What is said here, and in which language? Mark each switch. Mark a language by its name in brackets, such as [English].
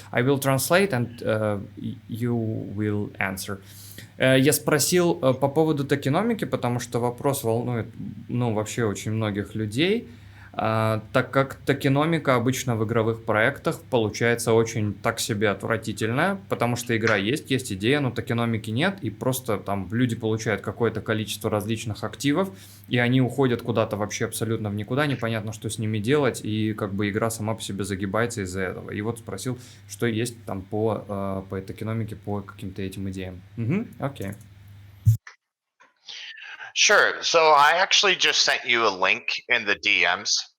[English] I will translate and you will answer. [Russian] Я спросил по поводу токеномики, потому что вопрос волнует вообще очень многих людей. Так как токеномика обычно в игровых проектах получается очень так себе отвратительная, потому что игра есть идея, но токеномики нет, и просто там люди получают какое-то количество различных активов, и они уходят куда-то вообще абсолютно в никуда, непонятно, что с ними делать, и игра сама по себе загибается из-за этого. И вот спросил, что есть там по токеномике, по каким-то этим идеям. Окей. [English] Sure. So I actually just sent you a link in the DMs.